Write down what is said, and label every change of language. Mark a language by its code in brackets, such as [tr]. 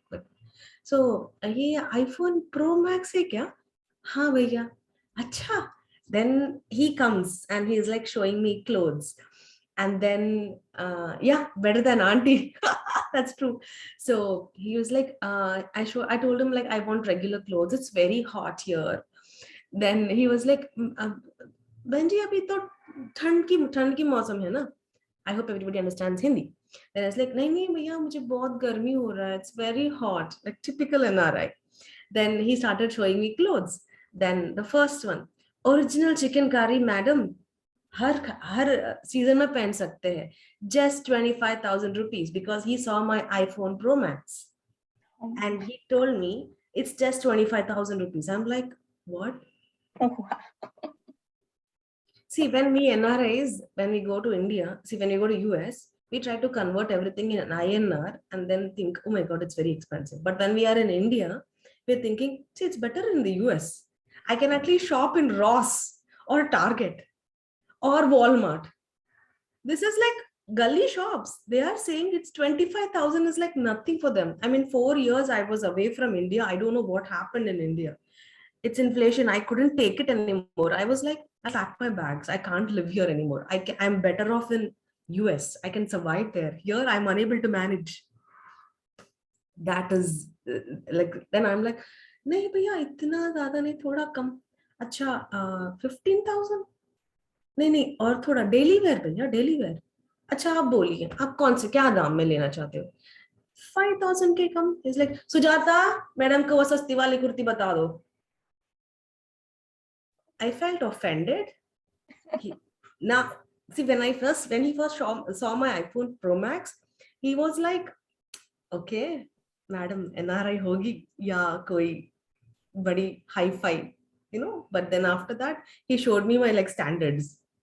[en] But so ये iPhone Pro Max [hi] है क्या? हाँ भैया. अच्छा. [en] Then he comes and he's like showing me clothes. And then yeah, better than auntie. That's true. So he was like, I told him like I want regular clothes. It's very hot here. Then he was like, [hi] बहन जी अभी तो ठंड की मौसम है ना. [en] I hope everybody understands Hindi. Then I was like, [hi] नहीं भैया मुझे बहुत गर्मी हो रहा है. [en] It's very hot, like typical NRI. Then he started showing me clothes. Then the first one, original chicken curry, madam. [hi] हर season में पहन सकते हैं. [en] Just 25,000 rupees because he saw my iPhone Pro Max. And he told me it's just 25,000 rupees. I'm like, what? Oh, wow. See, when we NRIs, when we go to India, see, when we go to US, we try to convert everything in an INR and then think, oh my God, it's very expensive. But when we are in India, we're thinking, see, it's better in the US. I can at least shop in Ross or Target or Walmart. This is like gully shops. They are saying it's 25,000 is like nothing for them. I mean, 4 years I was away from India. I don't know what happened in India. It's inflation. I couldn't take it anymore. I was like, I packed my bags. I can't live here anymore. I'm better off in US. I can survive there. Here, I'm unable to manage. That is like, then I'm like, [hi] नहीं भैया इतना ज़्यादा नहीं थोड़ा कम. अच्छा 15,000. नहीं और थोड़ा डेली वेयर भैया डेली वेयर. अच्छा आप बोलिए आप कौन से क्या दाम में लेना चाहते हो. 5,000 के कम. [en] It's like [hi] सुजाता मैडम को वो सस्ती वाली कुर्ती बता दो. [en] I felt offended. Now, see, when he first saw my iPhone Pro Max, he was like, okay, madam, [hi] NRI hogi ya koi badi hi-fi, [en] But then after that, he showed me my like standards.